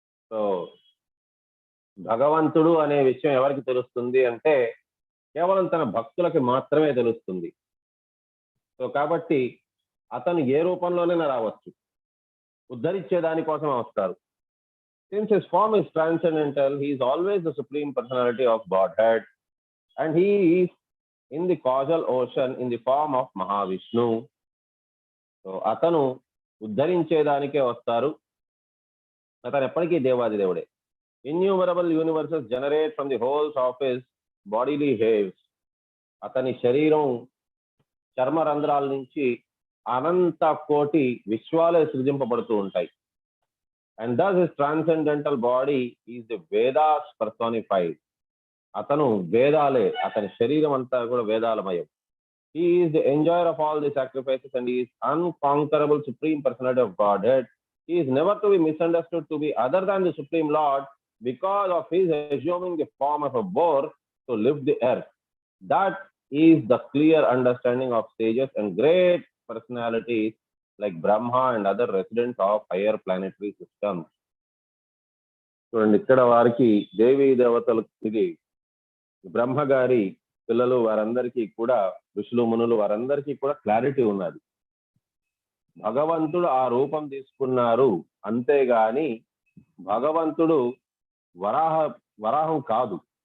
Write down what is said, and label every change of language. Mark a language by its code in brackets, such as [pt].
[te] So భగవంతుడు అనే విషయం ఎవరికి తెలుస్తుంది అంటే కేవలం తన భక్తులకి మాత్రమే తెలుస్తుంది. సో కాబట్టి అతను ఏ రూపంలోనైనా రావచ్చు, ఉద్ధరించే దానికోసం వస్తారు. [en] Since his form is transcendental, he is always the supreme personality of Godhead, and he is in the causal ocean in the form of Mahavishnu. [te] So atanu ఉద్ధరించేదానికే వస్తారు. అతను ఎప్పటికీ దేవాది దేవుడే. [en] Innumerable universes generate from the holes of his bodily hairs. [te] అతని శరీరం చర్మ రంధ్రాల నుంచి అనంత కోటి విశ్వాలే సృజింపబడుతూ ఉంటాయి. [en] And thus his transcendental body is the Vedas personified. [te] అతను వేదాలే, అతని శరీరం అంతా కూడా వేదాలమయం. [en] He is the enjoyer of all the sacrifices and he is unconquerable supreme personality of Godhead. He is never to be misunderstood to be other than the Supreme Lord because of his assuming the form of a boar to lift the earth. That is the clear understanding of sages and great personalities like Brahma and other residents of higher planetary systems. [te] చూడండి, ఇక్కడ వారికి దేవీ దేవతలు, ఇది బ్రహ్మ గారి పిల్లలు, వారందరికీ కూడా ఋషులు మునులు వారందరికీ కూడా క్లారిటీ ఉన్నది. భగవంతుడు ఆ రూపం తీసుకున్నారు, అంతేగాని భగవంతుడు వరాహం కాదు.